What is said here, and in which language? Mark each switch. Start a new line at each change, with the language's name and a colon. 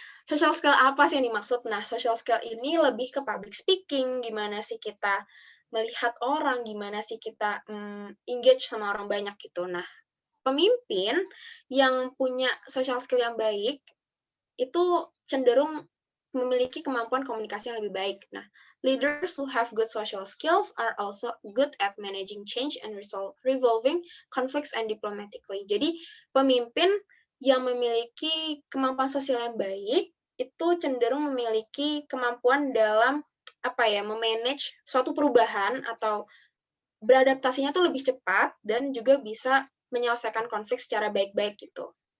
Indonesian: Social skill apa sih yang dimaksud? Nah, social skill ini lebih ke public speaking, gimana sih kita melihat orang, gimana sih kita engage sama orang banyak gitu. Nah, pemimpin yang punya social skill yang baik, itu cenderung memiliki kemampuan komunikasi yang lebih baik.
English: Nah, leaders who have good social skills are also good at managing change and resolving conflicts and diplomatically.
Indonesian: Jadi, pemimpin yang memiliki kemampuan sosial yang baik, itu cenderung memiliki kemampuan dalam memanage suatu perubahan atau beradaptasinya tuh lebih cepat dan juga bisa menyelesaikan konflik secara baik-baik gitu.